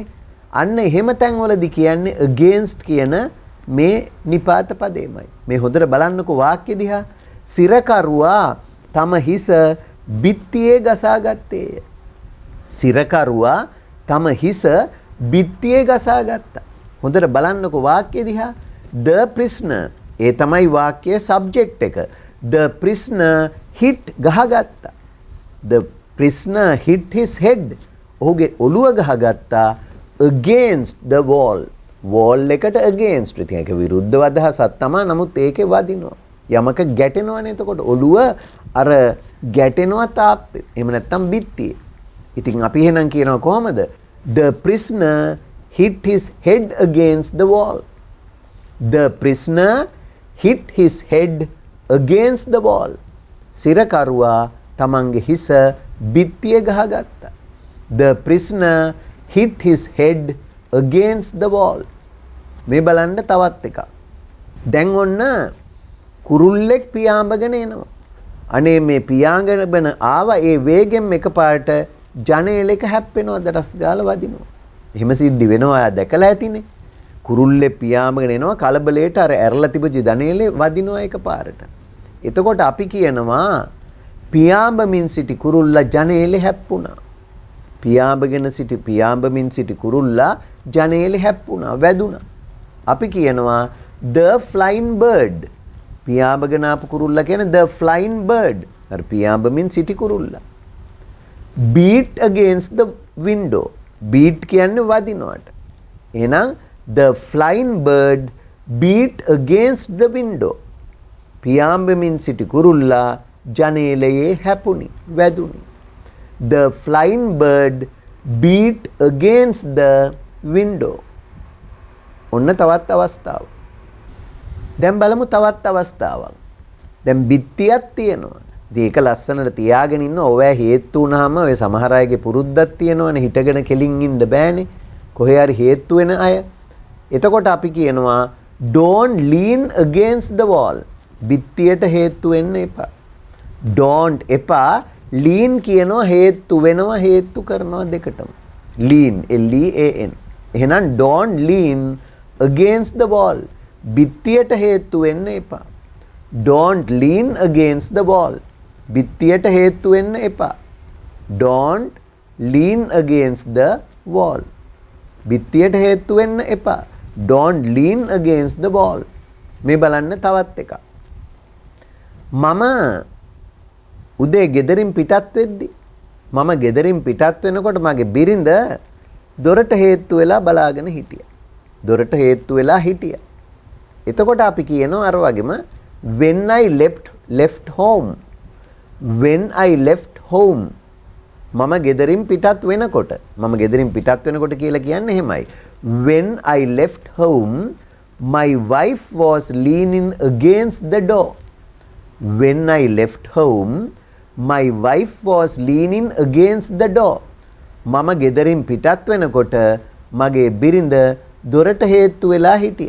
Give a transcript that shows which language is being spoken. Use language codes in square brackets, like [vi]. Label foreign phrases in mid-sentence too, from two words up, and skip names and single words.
[si] අන්න එහෙම තැන්වලදී කියන්නේ against කියන මේ නිපාත පදේමයි. මේ හොඳට බලන්නකෝ වාක්‍ය දිහා. සිරකරුවා තම හිස බිත්තියේ ගසා ගත්තේය. සිරකරුවා තම හිස බිත්තියේ ගසා ගත්තා. හොඳට බලන්නකෝ වාක්‍ය දිහා. [en] The prisoner [si] ඒ තමයි වාක්‍යයේ subject එක. [en] The prisoner hit ගහගත්තා. The prisoner hit his head. [si] ඔහුගේ ඔළුව ගහගත්තා [en] against the wall. [si] wall එකට against. ඉතින් ඒක විරුද්ධව අදහසක් තමයි. නමුත් ඒකේ වදිනවා. යමක ගැටෙනවනේ. එතකොට ඔළුව අර ගැටෙනවා තාප්පේ. එහෙම නැත්නම් බිත්තියේ. ඉතින් අපි එහෙනම් කියනවා කොහමද? The prisoner hit his head against the wall. The prisoner hit his head against the wall. සිරකරුවා තමන්ගේ හිස බිත්තියේ ගහගත්තා. The prisoner hit his head against the wall. මේ බලන්න තවත් එකක්. දැන් ඔන්න කුරුල්ලෙක් පියාඹගෙන එනවා. අනේ මේ පියාඹගෙන ආවා ඒ වේගෙන් එකපාරට ජනේලෙක හැප්පෙනවා දඩස් ගාලා වදිනවා. එහෙම සිද්ධි වෙනවා ආ දැකලා ඇතිනේ. කුරුල්ලේ පියාඹගෙන එනවා කලබලයට අර ඇරලා තිබුච්ච ජනේලේ වදිනවා එකපාරට. එතකොට අපි කියනවා පියාඹමින් සිටි කුරුල්ලා ජනේලේ හැප්පුණා. පියාඹමින් සිටි කුරුල්ලා ජනේලේ හැප්පුණා වැදුණා. අපි කියනවා [en] the flying bird. [si] පියාඹගෙන ආපු කුරුල්ලා කියන්නේ [en] the flying bird. [si] අර පියාඹමින් සිටි කුරුල්ලා. [en] beat against the window. beat [si] කියන්නේ වදිනවට. එහෙනම් [en] the flying bird beat against the window. [si] පියාඹමින් සිටි කුරුල්ලා ජනේලයේ හැපුණි වැදුණි. [en] The flying bird beat against the window. [si] ඔන්න තවත් අවස්ථාවක්. දැන් බලමු තවත් අවස්ථාවක්. දැන් බිත්තියක් තියෙනවා. ඉතින් ඒක ලස්සනට තියාගෙන ඉන්න ඔය හේතු වුණාම ඔය සමහර අයගේ පුරුද්දක් තියෙනවනේ හිටගෙන කෙලින් ඉන්න බෑනේ. කොහේ හරි හේතු වෙන අය. එතකොට අපි කියනවා [en] don't lean against the wall. [si] බිත්තියට හේතු වෙන්න එපා. don't එපා. lean කියනවා හේතු වෙනවා හේතු කරනවා දෙකටම. [en] lean L E A N. එහෙනම් don't lean against the wall. [si] බිත්තියට හේතු වෙන්න එපා. [en] don't lean against the wall. [si] බිත්තියට හේතු වෙන්න එපා. [en] don't lean against the wall. [si] බිත්තියට හේතු වෙන්න එපා. [en] don't lean against the wall. [si] මේ බලන්න තවත් එකක්. මම උදේ ගෙදරින් පිටත් වෙද්දි මම ගෙදරින් පිටත් වෙනකොට මගේ බිරිඳ දොරට හේතු වෙලා බලාගෙන හිටියා. දොරට හේතු වෙලා හිටියා. එතකොට අපි කියනවා අර වගේම [en] when I left home. when I left home. [si] මම ගෙදරින් පිටත් වෙනකොට කියලා කියන්නේ එහෙමයි. [en] when I left home My wife was leaning against the door. When I left home, my wife was leaning against the door. [si] මම ගෙදරින් පිටත් වෙනකොට මගේ බිරිඳ දොරට හේතු වෙලා හිටියා.